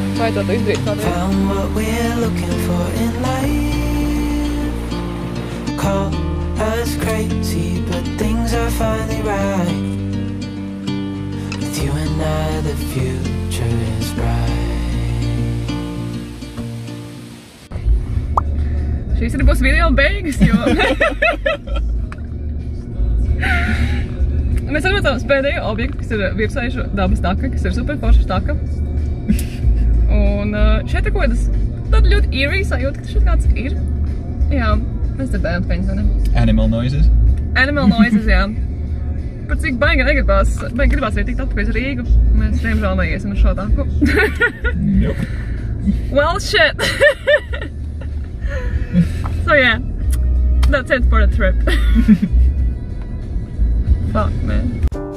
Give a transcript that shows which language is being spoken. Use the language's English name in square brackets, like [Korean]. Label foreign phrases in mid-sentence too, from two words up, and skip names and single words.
[English] Found what we're looking for in life. Call us crazy, but things are finally right. With you and I, the future is bright. [Latvian] Šīs arī būs video beigas, jo... Mēs atbraucām pēdējo objektu, kas ir virsējuša dabas taka, kas ir super forša taka. Un šeit ir kaut kādas tāda ļoti eerie sajūta, ka šeit kāds ir. Jā, mēs dzirdējām skaņas, vai ne? [English] Animal noises. Animal noises, [Latvian] jā. Par cik baigi gribās arī tikt atpakaļ uz Rīgu. Mēs diemžēl neiesim uz šo taku. [English] Nope. Well, shit. So yeah, that's it for the trip. Fuck, man.